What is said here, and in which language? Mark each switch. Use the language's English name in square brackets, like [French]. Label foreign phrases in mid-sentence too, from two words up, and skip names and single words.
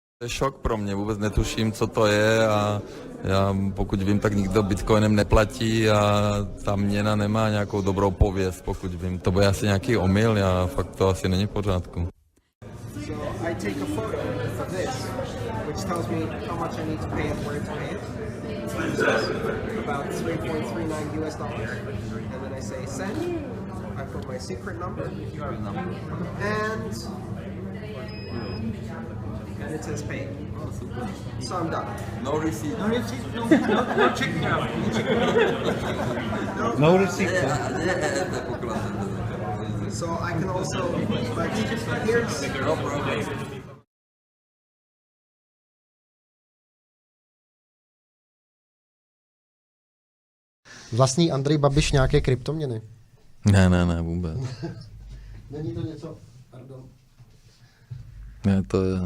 [Czech] To je šok pro mě, vůbec netuším, co to je a já, pokud vím, tak nikdo bitcoinem neplatí a ta měna nemá nějakou dobrou pověst, pokud vím. To bude asi nějaký omyl, já fakt to asi není v pořádku. [English] So I take a photo of this, which tells me how much I need to pay and where to pay it. About 3.39 US dollars. And then I say send. I put my secret number. And it says pay. So I'm done. No receipt. No receipt, no check now. No receipt. So I can also, but here's, No problem. [Czech] Vlastní Andrej Babiš nějaké kryptoměny? Ne, vůbec. Není to něco, pardon. Ne, to je...